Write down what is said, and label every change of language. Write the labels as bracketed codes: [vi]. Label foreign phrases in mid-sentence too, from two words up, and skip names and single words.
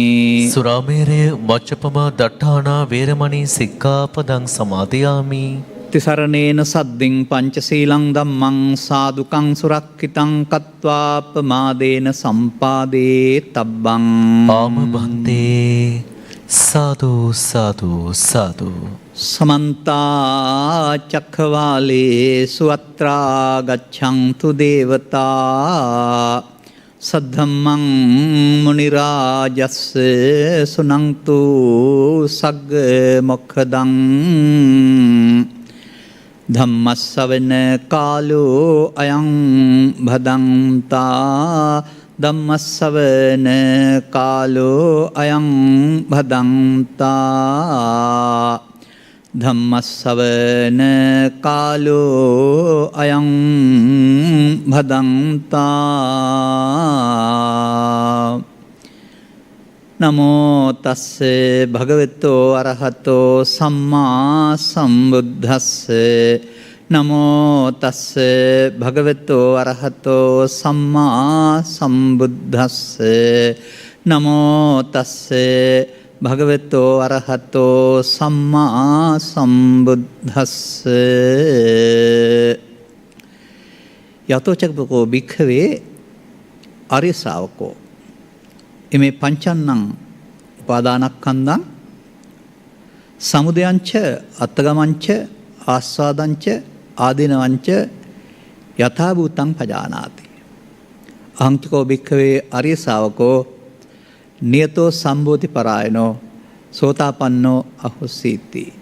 [pi] සුරාමේරය මච්චපමා දට්ඨානා වේරමණී සික්ඛාපදං සමාදියාමි තිසරණේන සද්දින් පංචශීලං ධම්මං සාදුකං සුරක්ඛිතං කତ୍වා ප්‍රමාදේන සම්පාදේ තබ්බං ආම භන්තේ සාදු සාදු සාදු समन्ता चक्रवालेषु अत्रा गच्छन्तु देवता सद्धम्मं मुनिराजस्य सुनन्तु सग्ग मोक्षदं धम्मस्सवන कालो अयं भदन्ता ධම්මස්සවන කාලෝ අයං භදන්තා ධම්මස්සවන කාලෝ අයං භදන්තා නමෝ තස්ස භගවතෝ අරහතෝ සම්මා සම්බුද්දස්ස නමෝ තස්ස භගවතෝ අරහතෝ සම්මා සම්බුද්දස්ස නමෝ තස්ස භගවතෝ අරහතෝ සම්මා සම්බුද්දස්ස යතෝචක්ඛෝ භික්ඛවේ ආර්ය ශ්‍රාවකෝ එමේ පංචන්නං උපාදානස්කන්ධං සමුදයංච අත්තගමංච ආස්වාදංච ආදීනවංච යථා භූතං පජානාති අහංචකෝ භික්ඛවේ ආර්ය ශාවකෝ නියතෝ සම්බෝධි පරායනෝ සෝතාපන්නෝ අහුසීති